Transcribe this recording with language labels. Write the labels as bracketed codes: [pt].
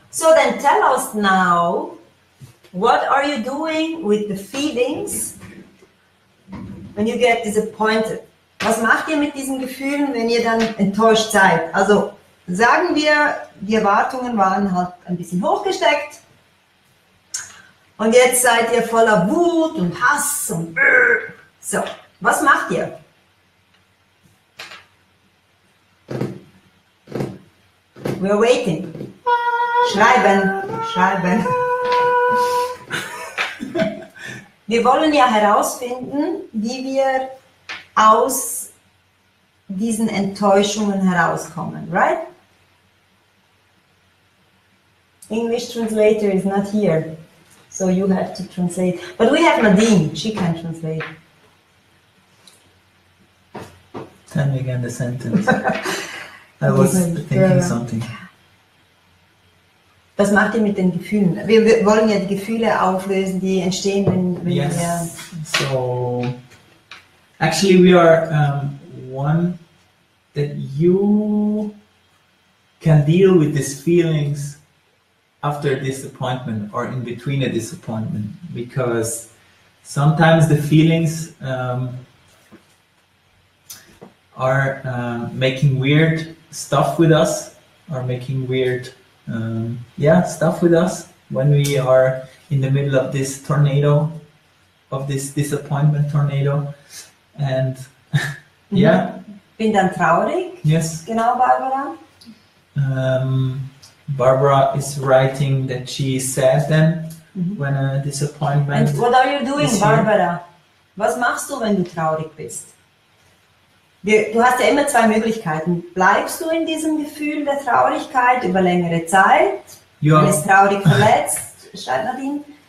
[en] So then tell us now, what are you doing with the feelings when you get disappointed? [de] Was macht ihr mit diesen Gefühlen, wenn ihr dann enttäuscht seid? Also sagen wir, die Erwartungen waren halt ein bisschen hochgesteckt und jetzt seid ihr voller Wut und Hass und so. Was macht ihr? [en] We're waiting. Schreiben. [de] Wir wollen ja herausfinden, wie wir aus diesen Enttäuschungen herauskommen, right? [en] English translator is not here, so you have to translate. But we have Nadine, she can translate. Tell me again the sentence. I was thinking something. [de] Was macht ihr mit den Gefühlen? Wir wollen ja die Gefühle auflösen, die entstehen, wenn [en] yes. [de] wir... [en] So, actually we are one that you can deal with these feelings after a disappointment or in between a disappointment, because sometimes the feelings are making weird stuff with us, or making weird stuff with us when we are in the middle of this tornado, of this disappointment tornado. And yeah. [de] Bin dann traurig. [en] Yes. [de] Genau, Barbara. [en] Barbara is writing that she is sad then when a disappointment. And what are you doing, Barbara? [de] Was machst du, wenn du traurig bist? Du hast ja immer zwei Möglichkeiten. Bleibst du in diesem Gefühl der Traurigkeit über längere Zeit? Ja. Du bist traurig verletzt, schreibt Nadine.